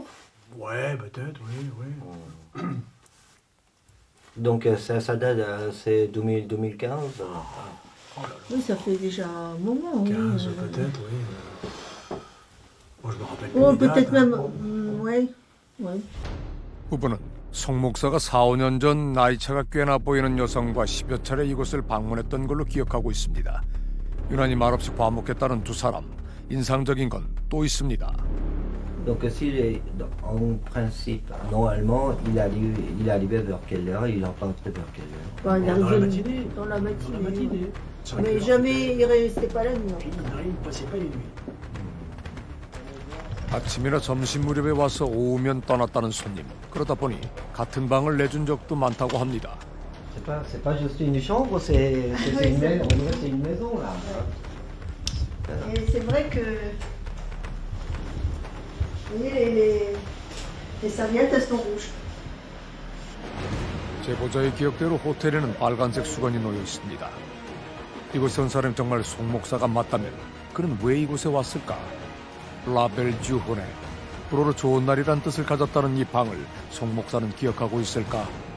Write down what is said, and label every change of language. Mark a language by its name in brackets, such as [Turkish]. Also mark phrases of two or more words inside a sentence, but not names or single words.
[French] Ouais, peut-être, oui, oui. Donc ça date, c'est 2015. Oh là là, Oui, ça fait déjà un moment. oui. 15 peut-être, oui. Moi, je me rappelle plus Oh, les dates, peut-être hein. même. Ouais. Oui. [Korean] 부부는 송 목사가 4, 5년 전 나이차가 꽤나 보이는 여성과 10여 차례 이곳을 방문했던 걸로 기억하고 있습니다. 유난히 말없이 과묵했다는 두 사람. 인상적인 건 또 있습니다. [French] Donc en principe, normalement, il arrivait vers quelle heure, il repartait vers quelle heure? Bah, il Dans la arrivait matinée. dans la matinée. Dans la matinée. Mais jamais il restait pas la nuit. Non, il ne passait pas les nuits. [Korean] 아침이나 점심 무렵에 와서 오후면 떠났다는 손님. 그러다 보니 같은 방을 내준 적도 많다고 합니다. [French] C'est pas juste une chambre, c'est une maison, on dirait que c'est une maison là. Et c'est vrai que, vous voyez, les serviettes, elles sont rouges. [Korean] 제보자의 기억대로 호텔에는 빨간색 수건이 놓여 있습니다. 이곳에 온 사람이 정말 송 목사가 맞다면 그는 왜 이곳에 왔을까? 라벨주호네, 불어로 좋은 날이란 뜻을 가졌다는 이 방을 송 목사는 기억하고 있을까?